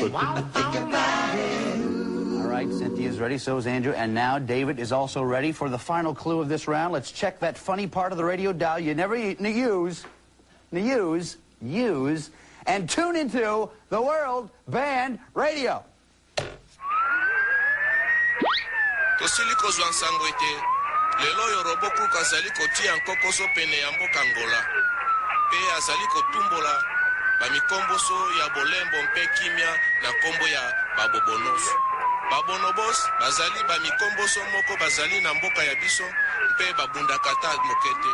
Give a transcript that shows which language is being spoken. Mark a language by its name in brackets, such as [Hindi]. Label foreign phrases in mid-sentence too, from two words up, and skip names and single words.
[English] All right, Cynthia's ready, so is Andrew, and now David is also ready for the final clue of this round. Let's check that funny part of the radio dial you never use, and tune into the World Band Radio. [Lingala] tosili kozwa nsango ete lelo oyo RoboCrook azali kotia nkokoso pene ya mboka Angola pe azali kotumbola bamikomboso ya bolembo mpe kimia na kombo ya babobonoso babonobos bazali bamikomboso moko bazali na mboka ya biso mpe babundaka ata moke te.